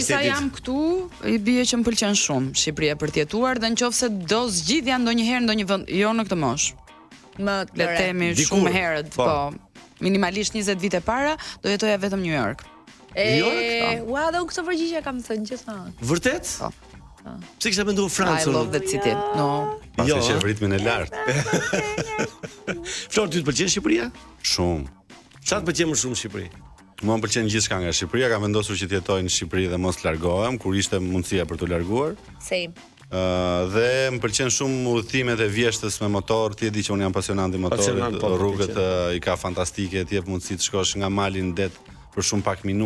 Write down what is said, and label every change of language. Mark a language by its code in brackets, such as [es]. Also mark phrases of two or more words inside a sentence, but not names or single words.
[sq] Përderisa jam këtu, i bie që më pëlqen shumë Shqipëria për të jetuar dhe nëse do zgjidhja ndonjëherë në ndonjë vend, jo në këtë moshë. Le të themi shumë herët, po. Minimalisht 20 vite para do jetoja vetëm New York. Ua, dhe unë këtë përgjigje kam thënë gjithmonë. Vërtet? Po. Pse kisha menduar Francën? [en] I love that city. No. [sq] Pasi që ritmin e lartë. Flor, ty të pëlqen Shqipëria? Shumë. Çfarë të pëlqen më shumë Shqipëri? Mua më pëlqen gjithçka nga Shqipëria, kam vendosur që të jetoj në Shqipëri dhe mos largohem kur ishte mundësia për të larguar. Same. Dhe më pëlqen shumë udhëtimet e vjeshtës me motor, ti e di që unë jam pasionant i motorit, rrugët i ka fantastike, ti jep mundësi të shkosh nga mali në det për shumë pak minuta.